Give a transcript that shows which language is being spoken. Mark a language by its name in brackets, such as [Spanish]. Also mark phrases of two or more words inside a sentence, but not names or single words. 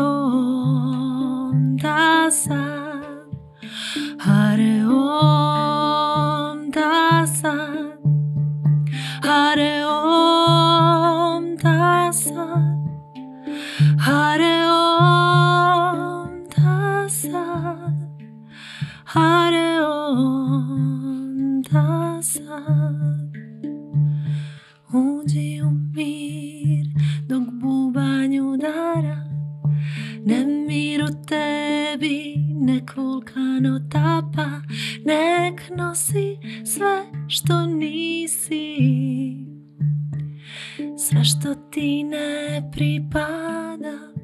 [Sanskrit] Om Tassat, Hare Om Tassat, Hare Om Tassat, Hare Om Tassat, Hare Om Tassat. [Serbian] Uđi u mir dok bubanj udara, nemir u tebi, nek vulkan otapa, nek nosi sve što nisi, sve što ti ne pripada.